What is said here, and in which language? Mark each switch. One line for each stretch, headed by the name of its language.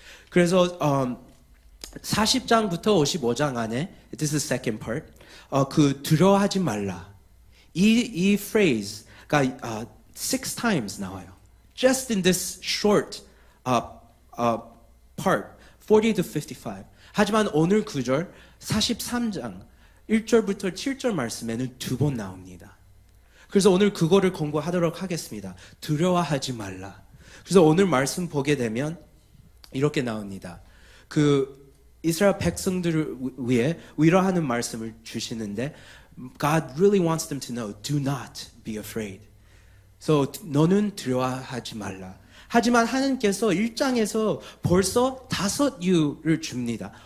Korean: 그래서 40장부터 55장 안에,
English: this is the second part,
Korean: 그 두려워하지 말라. 이 phrase가
English: 6 times
Korean: 나와요.
English: Just in this short part, 40 to 55.
Korean: 하지만 오늘 구절 43장 1절부터 7절 말씀에는 2번 나옵니다. 그래서 오늘 그거를 공부하도록 하겠습니다. 두려워하지 말라. 그래서 오늘 말씀 보게 되면 이렇게 나옵니다. 그 이스라엘 백성들을 위해 위로하는 말씀을 주시는데
English: God really wants them to know, do not be afraid.
Korean: So 너는 두려워하지 말라. 하지만 하나님께서 1장에서 벌써 5 이유를 줍니다.